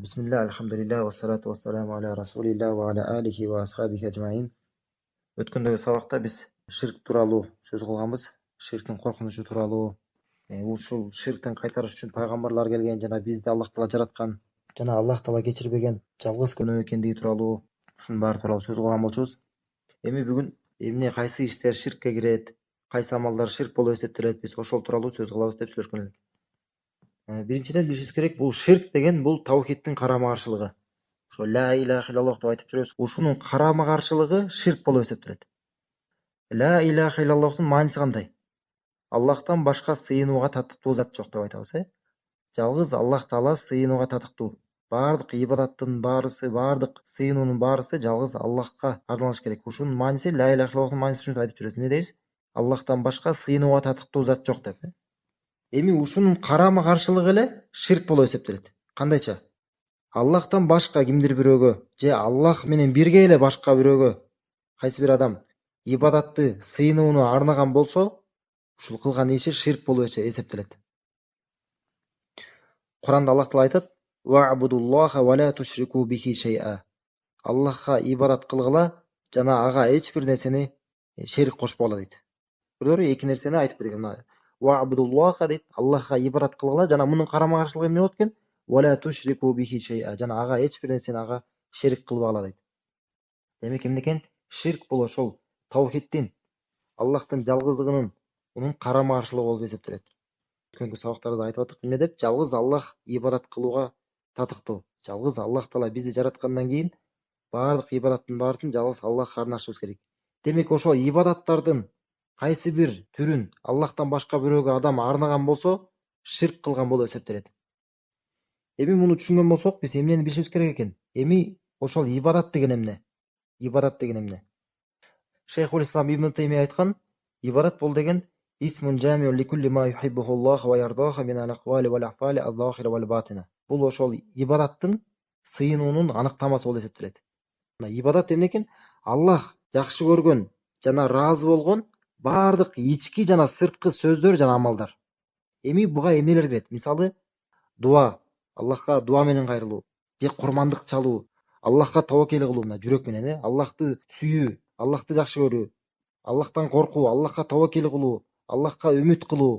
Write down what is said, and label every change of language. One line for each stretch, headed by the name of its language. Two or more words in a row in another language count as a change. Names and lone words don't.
Arabic: بسم الله، الحمد لله، والصلاة والسلام على رسول الله وعلى آله وأصحابه أجمعين.
Kyrgyz: Өткөндөгү сабакта биз ширк тууралуу сөз кылганбыз. Ширктин коркунучу тууралуу. Ушул ширктен кайтарыш үчүн пайгамбарлар келген жана бизди Аллах Таала жараткан жана Аллах Таала кечирбеген жалгыз күнөө экендиги тууралуу ушунун баары тууралуу сөз кылган болчубуз. Эми бүгүн эмне кайсы иштер ширкке кирет, кайсы амалдар ширк болуп эсептелет, биз ошол тууралуу сөз кылабыз деп сүйлөшкөн элек. Биринчиден билишибиз керек, бул ширк деген бул таухидтин карама каршылыгы. Ошо
Arabic: لا إله إلا الله
Kyrgyz: деп айтып жүрөбүз. Ушунун карама каршылыгы ширк болуп эсептелет.
Arabic: لا إله إلا الله
Kyrgyz: мааниси кандай? Аллахтан башка сыйынууга татыктуу зат жок деп айтабыз, Жалгыз Аллах Таала сыйынууга татыктуу. Бардык ибадаттын баарысы, бардык сыйынуунун баарысы жалгыз Аллахка арналыш керек. Ушунун мааниси
Arabic: لا إله إلا الله
Kyrgyz: мааниси ушинтип айтып жүрөбүз. Эмне дейбиз? Аллахтан башка сыйынууга татыктуу зат жок деп. Эми ушунун карама каршылыгы эле ширк болуп эсептелет. Кандайча? Аллахтан башка кимдир бирөөгө же Аллах менен бирге эле башка бирөөгө кайсы бир адам ибадатты, сыйынууну арнаган болсо, ушул кылган иши ширк болуп эсептелет. Куранда Аллах Таала айтат:
Arabic: "واعبدوا الله ولا تشركوا به شيئا".
Kyrgyz: Аллахка ибадат кылгыла жана ага эч бир нерсени шерик кошпогула дейт. Бирөөлөр эки нерсени айтып берген. Ва'будуллаха дейт, Аллахка ибадат кылгыла жана мунун карама каршылыгы эмне болот экен?
Arabic: ولا تشركوا به شيئا,
Kyrgyz: жана ага эч бир нерсени ага шерик кылбагыла дейт. Демек эмне экен? Ширк бул ошол таухидтин, Аллахтын жалгыздыгынын мунун карама каршылыгы болуп эсептелет. Өткөнкү сабактарда айтып аттык, эмне деп? Жалгыз Аллах ибадат кылууга татыктуу. Жалгыз Аллах Таала бизди жараткандан кийин бардык ибадаттын баарысын жалгыз Аллахка арнашыбыз керек. Демек ошо ибадаттардын кайсы бир түрүн Аллахтан башка бирөөгө адам арнаган болсо, ширк кылган болуп эсептелет. Эми муну түшүнгөн болсок, биз эмнени билишибиз керек экен? Эми ошол ибадат деген эмне? Ибадат деген эмне? Шейхул Ислам Ибн Таймия айткан, ибадат бул деген
Arabic: اسم جامع لكل ما يحبه الله ويرضاه من الأقوال والأفعال الظاهرة والباطنة.
Kyrgyz: Бул ошол ибадаттын сыйынуунун аныктамасы болуп эсептелет. Ибадат эмне экен? Аллах жакшы көргөн жана ыраазы болгон бардык ички жана сырткы сөздөр жана амалдар. Эми буга эмнелер кирет? Мисалы, дуа, Аллахка дуа менен кайрылуу, же курмандык чалуу, Аллахка табакел кылуу, жүрөк менен, Аллахты сүйүү, Аллахты жакшы көрүү, Аллахтан коркуу, Аллахка табакел кылуу, Аллахка үмүт кылуу.